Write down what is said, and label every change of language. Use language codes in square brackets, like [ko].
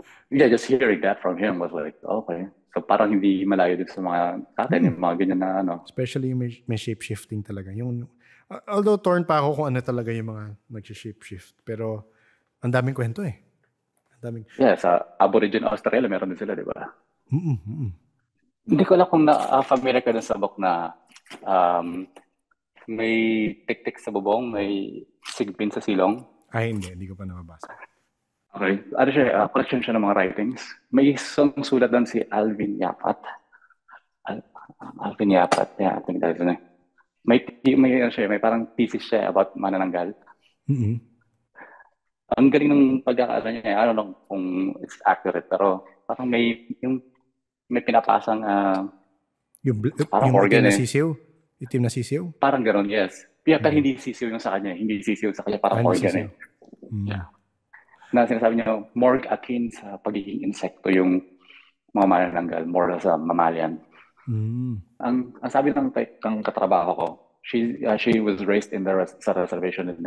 [en] yeah, just hearing that from him was like, okay. [tl] So parang hindi malayo din sa mga atin, yung mga ganyan na Especially yung may shape-shifting talaga. Yung, although torn pa ako kung ano talaga yung mga nag-shape-shift. Pero ang daming kwento eh. Yeah, sa Aborigine Australia, meron din sila, di ba? Hindi ko alam kung na-familiar ka dun sa book na may tik-tik sa bubong, may sigbin sa silong. Ay, hindi ko pa nababasa. [en] Okay. [tl] Collection siya ng mga writings. May isang sulat doon si Alvin Yapat. [en] Alvin Yapat, yeah, I think that's it. [tl] May parang thesis siya about manananggal. Ang galing ng pagkakaala niya. [en] I don't know [tl] kung it's accurate, pero parang may pinapasang yung organ na sisiw? Itim na sisiw? Parang gano'n, yes. Pero hindi sisiw yung sa kanya. Hindi sisiw sa kanya, parang organ eh. Yeah. Na sinasabi niya, more akin sa pagiging insekto yung mga manananggal, more sa mammalian. Ang sabi ng katrabaho ko, [en] she was raised in [tl] sa reservation din.